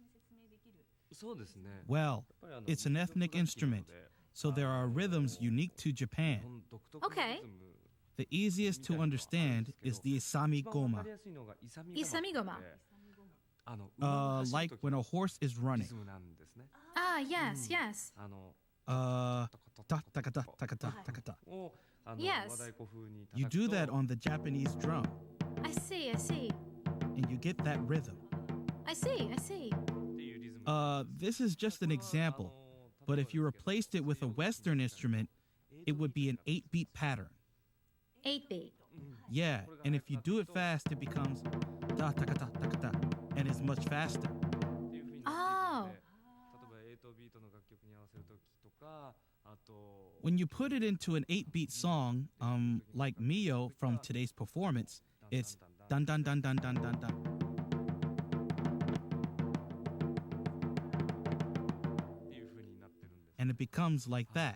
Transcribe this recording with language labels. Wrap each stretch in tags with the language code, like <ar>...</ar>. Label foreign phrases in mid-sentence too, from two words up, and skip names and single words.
<en>Well, it's an ethnic instrument, so there are rhythms unique to Japan. Okay. The easiest to understand is the Isami Goma, Isamigoma. like when a horse is running. Ah, yes, yes. Ta taka ta taka ta taka ta. Yes. You do that on the Japanese drum, I see, I see. and you get that rhythm. I see, I see. This is just an example, but if you replaced it with a Western instrument, it would be an 8-beat pattern. 8-beat. Yeah, and if you do it fast, it becomes ta taka ta taka ta, and is much faster. Oh. When you put it into an 8-beat song, like Mio from today's performance, it's dun dun dun dun dun dun dun. And it becomes like that.</en>